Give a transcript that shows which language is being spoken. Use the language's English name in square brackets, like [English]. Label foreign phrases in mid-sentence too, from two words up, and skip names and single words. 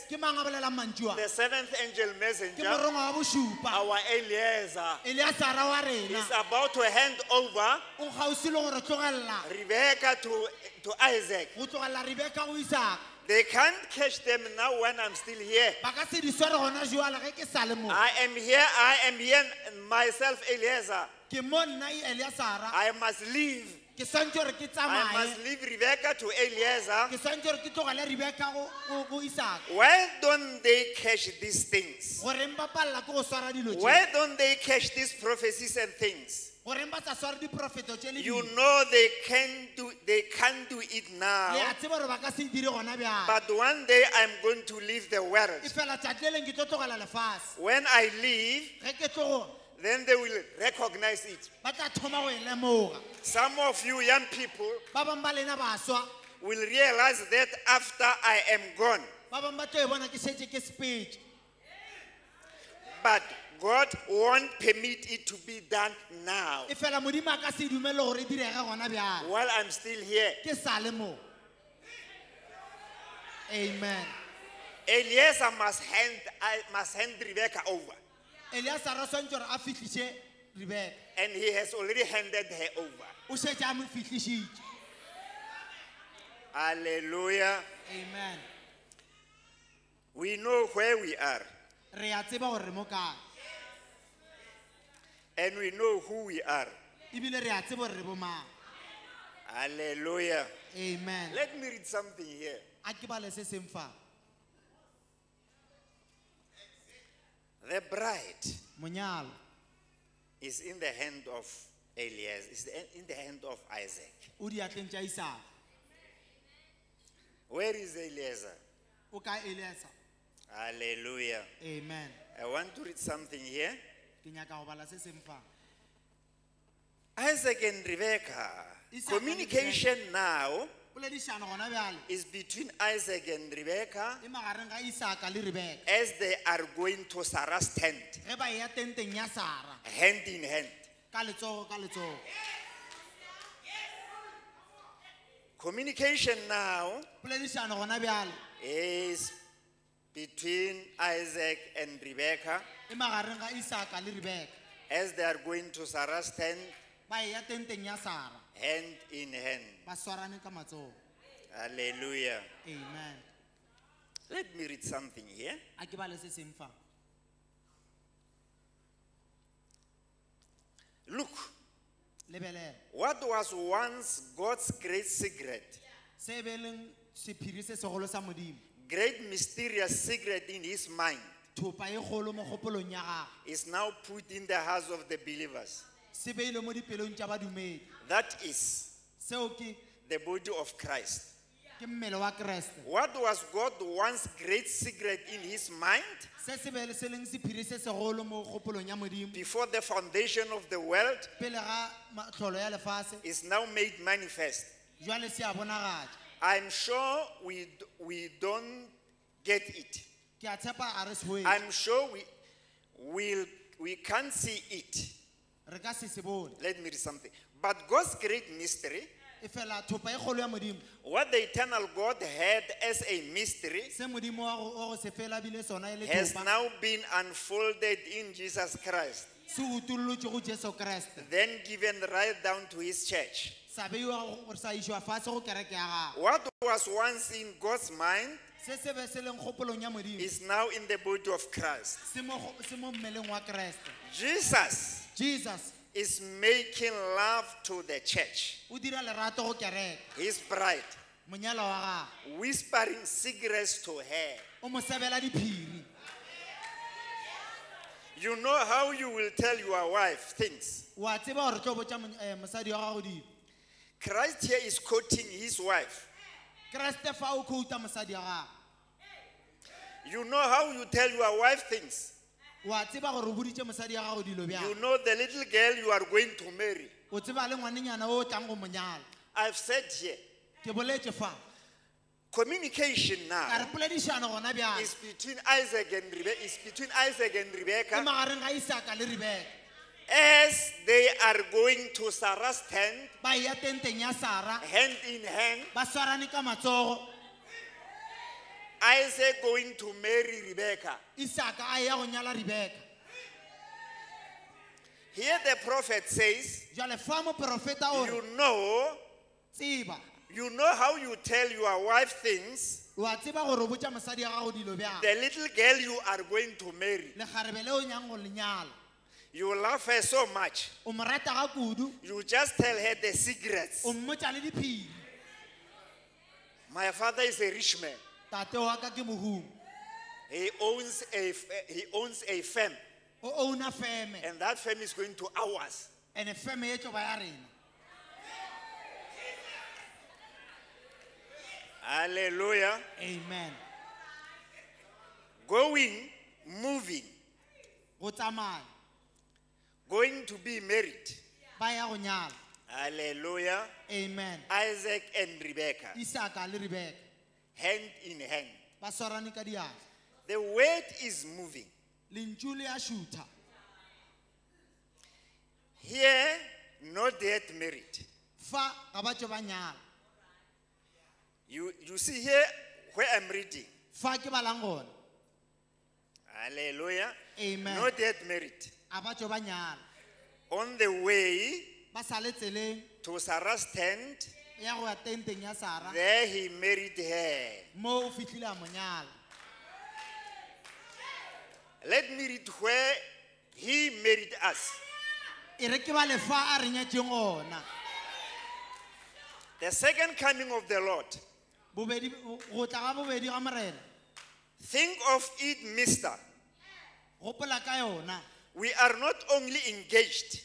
[Northern Sotho] Ke mang a bolelang mantšu a? [English] The seventh angel [Northern Sotho] Ke [English] messenger, [Northern Sotho] morongo wa bošupa. [English] our Eliezer, [Northern Sotho] Eleasara wa rena [English] is about to hand over [Northern Sotho] o kgauswi le gore tlogelela [English] Rebecca to Isaac. [Northern Sotho] go tlogelela Rebeka go Isaka. [English] They can't catch them now when I'm still here. [Northern Sotho] ba ka se di sware gona jwale ge ke sa le mo [English] I am here myself, Eliezer. [Northern Sotho] ke mo nna Eleasara [English] I must leave. [Northern Sotho] ke swantse gore ke [English] I must [Northern Sotho] tsamaye [English] leave Rebecca to Eliezer. [Northern Sotho] ke swantse gore ke tlogele Rebeka go Isaka [English] Why don't they catch these things? [Northern Sotho] goreng ba palela ke go swara dilo tše [English] Why don't they catch these prophecies and things? [Northern Sotho] goreng ba sa sware diprofeto tše le [English] You [Northern Sotho] dilo [English] know they can't do it [Northern Sotho] le [English] now. [Northern Sotho] a tseba gore ba ka se dire gona bjale [English] But one day I'm going to leave the world. [Northern Sotho] e fela tšatši le leng ke tlo tlogela lefase [English] When I leave, [Northern Sotho] ge ke tlogo [English] then they will recognize it. [Northern Sotho] ba tla thoma go e lemoga [English] Some of you young people [Northern Sotho] ba bangwe ba lena baswa [English] will realize that after I am gone. [Northern Sotho] ba bangwe ba tlo e bona ke šetše ke sepetše [English] But God won't permit it to be done now. [Northern Sotho] e fela modimo a ka se dumele gore e direge gona bjale [English] While I'm still here. [Northern Sotho] ke sa le mo amen [English] Eliezer must hand Rebecca over. [Northern Sotho] Eleasara swantse gore a fitlhiše Rebeka [English] And he has already handed her over. [Northern Sotho] o šetše a mo fitlhišitše [English] Hallelujah. [Northern Sotho] amen [English] We know where we are. [Northern Sotho] re a tseba gore re mo kae [English] And we know who we are. [Northern Sotho] ebile re a tseba gore re bo mang [English] Hallelujah. [Northern Sotho] amen [English] Let me read something here. [Northern Sotho] a ke bale se seng fa [English] The bride [Northern Sotho] monyalo [English] is in the hand of Eliezer, is in the hand of Isaac. [Northern Sotho] o diatleng tša Isaka [English] Where is Eliezer? [Northern Sotho] o ka Eleasa [English] Hallelujah. [Northern Sotho] amen [English] I want to read something here. [Northern Sotho] ke nyaka go bala se seng fa [English] Isaac and Rebekah. Isaac and Communication now [Northern Sotho] poledišano gona bjale [English] is between Isaac and Rebekah [Northern Sotho] e magareng ga Isaka le Rebeka [English] as they are going to Sarah's tent, [Northern Sotho] ge ba eya tenteng ya Sara [English] hand in hand. [Northern Sotho] ka letsogo ka letsogo [English] Communication now [Northern Sotho] poledišano gona bjale [English] is between Isaac and Rebekah [Northern Sotho] e magareng ga Isaka le Rebeka [English] as they are going to Sarah's tent, [Northern Sotho] ba eya tenteng ya Sara [English] hand in hand. [Northern Sotho] ba swarane ka matsogo [English] Hallelujah. [Northern Sotho] amen [English] Let me read something here. [Northern Sotho] a ke bale se seng fa [English] Look, [Northern Sotho] lebelela [English] what was once God's great secret, [Northern Sotho] se be leng sephiri se segolo sa modimo [English] great mysterious secret in his mind, [Northern Sotho] thopa e kgolo mo kgopolong ya gagwe [English] is now put in the hearts of the believers. [Northern Sotho] se beile mo dipelong tša badumedi [English] That is [Northern Sotho] seo ke [English] the body of Christ. [Northern Sotho] mmele wa Kreste [English] What was God once great secret in his mind [Northern Sotho] se se be se leng sephiri se segolo mo kgopolong ya modimo [English] before the foundation of the world [Northern Sotho] pele ga tlholo ya lefase [English] is now made manifest? [Northern Sotho] jwale se a bonagatša [English] I'm sure we don't get it. [Northern Sotho] ke a tshepa a re se hwetše [English] I'm sure we can't see it. [Northern Sotho] re ka se se bone [English] Let me read something. But God's great mystery, [Northern Sotho] e fela thopa e kgolo ya modimo [English] what the eternal God had as a mystery, [Northern Sotho] se modimo wa go se fela bile sona e le [English] has [Northern Sotho] thopa [English] now been unfolded in Jesus Christ, [Northern Sotho] se utullotše go Jesu Kreste [English] then given right down to his church. [Northern Sotho] sa beiwa gore sa išwa fase go kereke ya gago [English] What was once in God's mind [Northern Sotho] se se be se leng kgopolong ya modimo [English] is now in the body of Christ. [Northern Sotho] se mo mmeleng wa Kreste Jesus Jesus [English] is making love to the church, [Northern Sotho] o dira lerato go kereke [English] his bride, [Northern Sotho] monyalo wa gagwe [English] whispering secrets to her. [Northern Sotho] o mo sebela diphiri [English] You know how you will tell your wife things. [Northern Sotho] wa tseba gore tlo botša mosadi wa gago dilo [English] Christ here is quoting his wife. [Northern Sotho] Kreste fa o khouta mosadi wa gagwe [English] You know how you tell your wife things. [Northern Sotho] wa tseba gore o boditše mosadi wa gago dilo [English] You [Northern Sotho] bjang [English] know the little girl you are going to marry. [Northern Sotho] o tseba le ngwanenyana o tlang go monyala [English] I've said here, [Northern Sotho] ke boletše fa [English] communication [Northern Sotho] ka [English] now [Northern Sotho] re poledišano gona bjang [English] is between Isaac and [Northern Sotho] e Rebekah magareng ga Isaka le Rebeka [English] as they are going to Sarah's tent, [Northern Sotho] ba eya tenteng ya Sara [English] hand in hand. [Northern Sotho] ba swarane ka matsogo [English] Isaac going to marry Rebekah. [Northern Sotho] Isaka a eya go nyala Rebeka [English] Here the prophet says, [Northern Sotho] jwale fa moprofeta o re [English] you know [Northern Sotho] tseba [English] how you tell your wife things [Northern Sotho] wa tseba gore o botša mosadi ya gago dilo bjang [English] The little girl you are going to marry, [Northern Sotho] lekgarebe le o nyang go lenyala [English] you love her so much. [Northern Sotho] o mo rata ga kudu [English] You just tell her the secrets. [Northern Sotho] o mmotša le diphiri [English] My father is a rich man. [Northern Sotho] tate wa ka ke mohumo [English] He owns a firm, [Northern Sotho] o owna feme [English] and that firm is going to ours. [Northern Sotho] ene feme e tlo ba ya rena [English] Hallelujah. [Northern Sotho] amen [English] Going, moving, [Northern Sotho] go tsamaya [English] going to be married. [Northern Sotho] ba ya go nyala [English] Hallelujah. [Northern Sotho] amen [English] Isaac and Rebekah, [Northern Sotho] isaka le rebeka [English] hand in hand. [Northern Sotho] ba swarane ka diatla [English] The word is moving. [Northern Sotho] lentšu le a šutha [English] Here, not yet married. [Northern Sotho] fa ga ba tšo ba nyala [English] You see here where I'm reading. [Northern Sotho] fa ke balang gona [English] Hallelujah. [Northern Sotho] amen [English] Not yet married. [Northern Sotho] a ba tšo ba nyala [English] On the way [Northern Sotho] ba sa le tseleng [English] to Sarah's tent, [Northern Sotho] ya go ya tenteng ya sara [English] there he married her. [Northern Sotho] mo o fihlile a mo nyala [English] Let me read where he married us. [Northern Sotho] e re ke ba lefa a re nyetšeng gona [English] The second coming of the Lord. [Northern Sotho] bobedi go tla ga bobedi ga morena [English] Think of it, mister. [Northern Sotho] gopola ka yona [English] We are not only engaged,